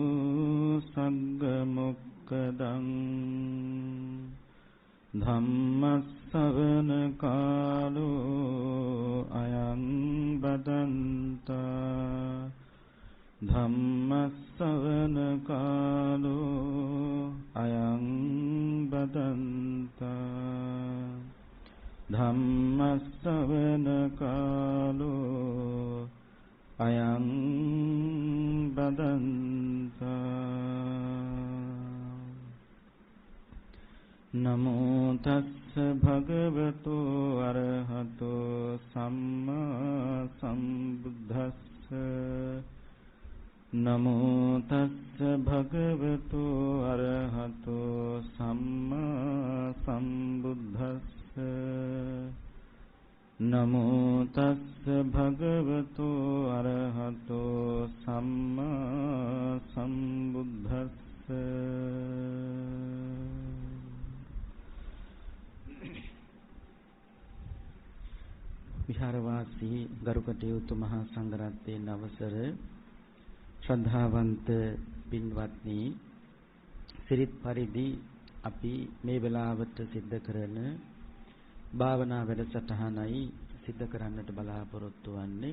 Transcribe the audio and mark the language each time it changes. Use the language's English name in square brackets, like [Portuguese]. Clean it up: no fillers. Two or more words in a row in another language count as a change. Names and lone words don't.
[Pali] सग्गमुक्कदं धम्मස්සවන कालो अयं बदन्ता धम्मස්සවන कालो अयं बदन्ता धम्मස්සවන कालो अयं बदन्ता नमो तस्स भगवतो अरहतो सम्मा सम्बुद्धस्स नमो तस्स भगवतो अरहतो सम्मा सम्बुद्धस्स नमो तस्स भगवतो अरहतो सम्मा सम्बुद्धस्स [Sinhala] විහාරවාසී ගරුකටයුතු මහා සංඝරත්නයේ අවසර ශ්‍රද්ධාවන්ත පින්වත්නි සිරිත් පරිදි අපි මේ වෙලාවට සිද්ධ කරන භාවනා වැඩසටහනයි සිද්ධ කරන්නට බලාපොරොත්තු වෙන්නේ.